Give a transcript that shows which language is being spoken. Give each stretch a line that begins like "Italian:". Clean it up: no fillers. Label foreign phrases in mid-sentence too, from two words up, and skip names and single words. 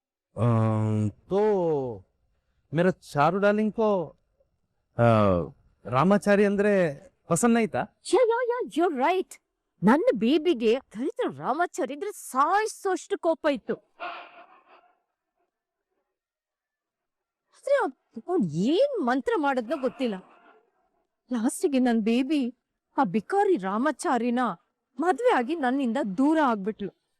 Hindi: तो मेरा चारू डार्लिंग को
Kannada: ರಾಮಾಚಾರಿ ಅಂದ್ರೆ ಪಸಂದ್ ಆಯ್ತಾ?
English: you're right.
Kannada: ನನ್ನ ಬೇಬಿಗೆ ದಲಿತ ರಾಮಾಚಾರಿ ಅಂದ್ರೆ ಸಾಯಿಸೋಷ್ಟು ಕೋಪ ಇತ್ತು. ಆದ್ರೆ ಅವ್ನ್ ಏನ್ ಮಂತ್ರ ಮಾಡದ್ನೋ ಗೊತ್ತಿಲ್ಲ. ಲಾಸ್ಟಿಗೆ ನನ್ ಬೇಬಿ ಆ ಬಿಕಾರಿ ರಾಮಾಚಾರಿನ ಮದ್ವೆ ಆಗಿ ನನ್ನಿಂದ ದೂರ ಆಗ್ಬಿಟ್ಲು.